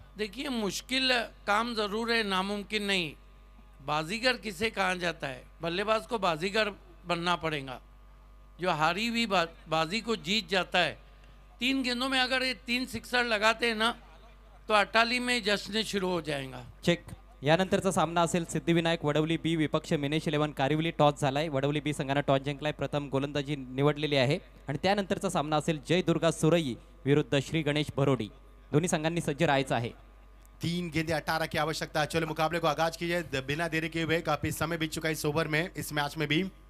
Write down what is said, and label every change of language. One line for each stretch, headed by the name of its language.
Hindi: देखिए मुश्किल काम जरूर है, नामुमकिन नहीं। बाजीगर किसे कहा जाता है? बल्लेबाज को बाजीगर बनना पड़ेगा। जो हारी हुई बाजी को जीत जाता है। 3 गेंदों में अगर ये 3 सिक्सर लगाते हैं ना तो अटाली में जश्न शुरू हो जाएगा।
English: Check.
Marathi: यानंतरचा सामना असेल सिद्धिविनायक वडवली बी विपक्ष मिनेश 11 कारिवली। टॉस झालाय, वडवली बी संघानं टॉस जिंकलाय, प्रथम गोलंदाजी निवडलेली आहे। आणि त्यानंतरचा सामना असेल जय दुर्गा सुरई विरुद्ध श्री गणेश भरोडी। दोन्ही संघांनी सज्ज राहायचं आहे।
Hindi: 3 गेंदे 18 की आवश्यकता। चलो मुकाबले को आगाज कीजिए बिना देरी के हुए। काफी समय बीत चुका है इस ओवर में, इस मैच में भी।